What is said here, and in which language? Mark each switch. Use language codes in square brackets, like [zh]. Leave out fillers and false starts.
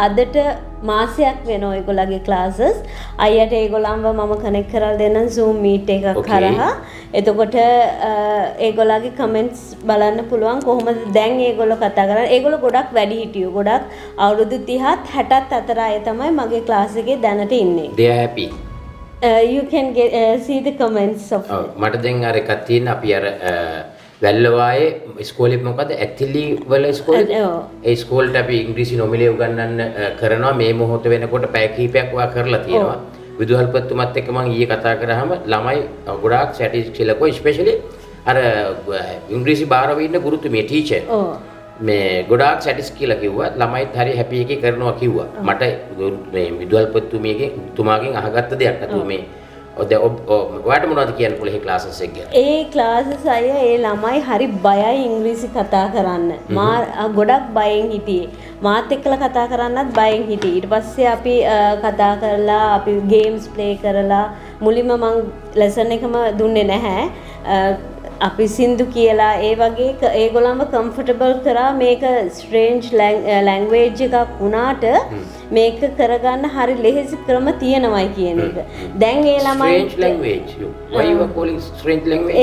[si] අදට මාසයක් වෙනවා ඒගොල්ලන්ගේ ක්ලාසස්. අයියට ඒගොල්ලන්ව මම කනෙක්ට් කරලා දෙන්න Zoom meet එකක් කරා. එතකොට ඒගොල්ලන්ගේ කමෙන්ට්ස් බලන්න පුළුවන් කොහොමද දැන් ඒගොල්ලෝ කතා කරන්නේ. ඒගොල්ලෝ ගොඩක් වැඩි හිටියෝ. ගොඩක් අවුරුදු 30ත් 60ත් අතර අය තමයි මගේ ක්ලාස් එකේ දැනට ඉන්නේ. [en] They are happy. You can see the comments of [si] මට දැන් අර එකක් තියෙන අපි අර වැල්ලවායේ ඉස්කෝලේ මොකද ඇතිලි වල ඉස්කෝලේ ඒ ඉස්කෝලේට අපි ඉංග්‍රීසි නොමිලේ උගන්වන්න කරනවා මේ මොහොත වෙනකොට පැය කිහිපයක් වා කරලා තියෙනවා විදුහල්පතිතුමත් එක්ක මම ඊයේ කතා කරාම ළමයි ගොඩාක් සැටිස්ෆයිඩ් ස්පෙෂලි අර ඉංග්‍රීසි බාරව ඉන්න ගුරුතුමිය ටීචර් මේ ගොඩාක් සැටිස් කියලා කිව්වා ළමයිත් හරි හැපි එකේ කරනවා කිව්වා මට මේ විදුහල්පතිතුමාගෙන් අහගත්ත දෙයක් නතු මේ ඔයාට මොනවද කියන්න පුළුවන් මේ ක්ලාසස් එක ගැන? ඒ ක්ලාසස් අය ඒ ළමයි හරි බයයි ඉංග්‍රීසි කතා කරන්න. ගොඩක් බයෙන් හිටියේ. මාත් එක්කලා කතා කරන්නත් බයෙන් හිටියේ. ඊට පස්සේ අපි කතා කරලා අපි ගේම්ස් ප්ලේ කරලා මුලින්ම මං ලෙසන් එකම දුන්නේ නැහැ. අපි සින්දු කියලා ඒ වගේ ඒගොල්ලන්ව කම්ෆර්ටබල් කරා මේක ස්ට්‍රේන්ජ් ලැන්ග්වේජ් එකක් වුණාට මේක කරගන්න හරි ලෙහෙසි ක්‍රම තියෙනවයි කියන එක. දැන් ඒ ළමයි [en] Strange language why you are calling strange language?